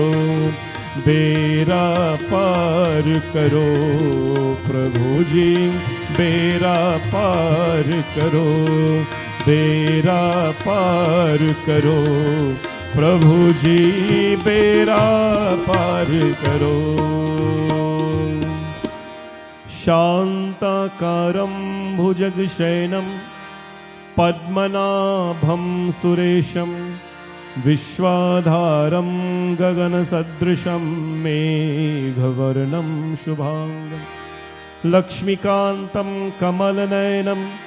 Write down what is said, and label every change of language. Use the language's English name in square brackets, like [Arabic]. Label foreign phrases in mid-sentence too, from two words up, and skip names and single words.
[Hindi] बेड़ा पार करो। प्रभु जी बेड़ा पार करो। बेड़ा पार करो। प्रभु जी बेड़ा पार करो। [Sanskrit] शांताकारं भुजगशयनं पद्मनाभं सुरेशं, विश्वाधारं गगनसदृशं मेघवर्णं शुभांगं, लक्ष्मीकान्तं कमलनयनं